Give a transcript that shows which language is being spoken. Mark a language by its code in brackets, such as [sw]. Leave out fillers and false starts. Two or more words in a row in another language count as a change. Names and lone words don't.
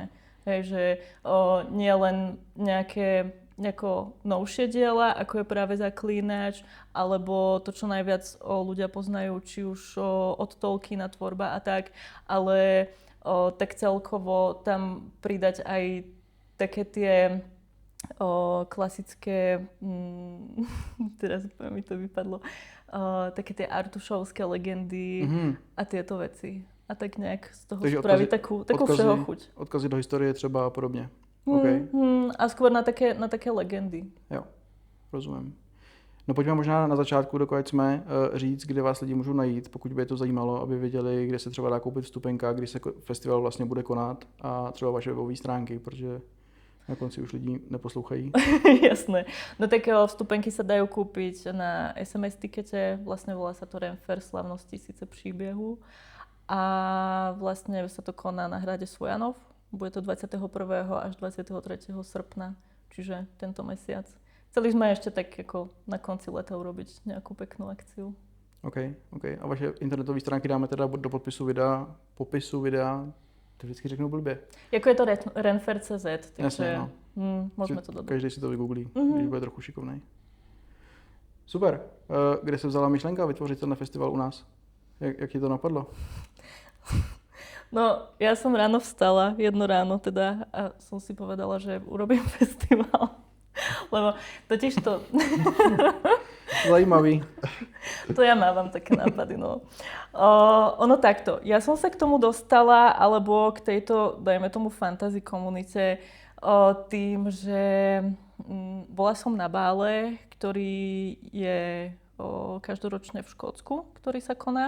[sk] Hej, že nie len nejako novšie diela, ako je práve Zaklínač, alebo to, čo najviac ľudia poznajú, či už od Tolkiena tvorba a tak, ale tak celkovo tam pridať aj také tie klasické, teraz mi to vypadlo, také tie artušovské legendy a tieto veci. A tak nejak z toho spraviť takú všeho chuť. [cs] Odkazy do historie třeba a podobně. [sk] A skôr na také legendy. [cs] Jo, rozumím. No pojďme možná na začátku, dokud jsme, říct, kde vás lidi můžou najít, pokud by je to zajímalo, aby věděli, kde se třeba dá koupit vstupenka, kdy se festival vlastně bude konat a třeba vaše webové stránky, protože na konci už lidi neposlouchají. [sk] Jasné. No tak vstupenky sa dajú kúpiť na SMS tikete, vlastne volá sa to Renfair Slavnosti síce príbehu a vlastne sa to koná na hrade Svojanov. Bude to 21. až 23. srpna, čiže tento mesiac. Chceli sme ešte tak ako na konci leta urobiť nejakú peknú akciu. OK. [cs] A vaše internetové stránky dáme teda do popisu videa, to vždycky řeknu blbě. Jako je to Renfair.cz, takže jasně, [sk] môžeme to dodať. [cs] Každý si to vygooglí, když bude trochu šikovnej. Super. Kde se vzala myšlenka vytvořit ten festival u nás? Jak ti to napadlo? [sk] No, ja som ráno vstala, jedno ráno teda, a som si povedala, že urobím festival. Lebo totiž to... [cs] Zajímavý. [sk] To ja mávam také nápady, no. Ono takto, ja som sa k tomu dostala, alebo k tejto, dajme tomu, fantasy komunite, tým, že bola som na bále, ktorý je každoročne v Škótsku, ktorý sa koná.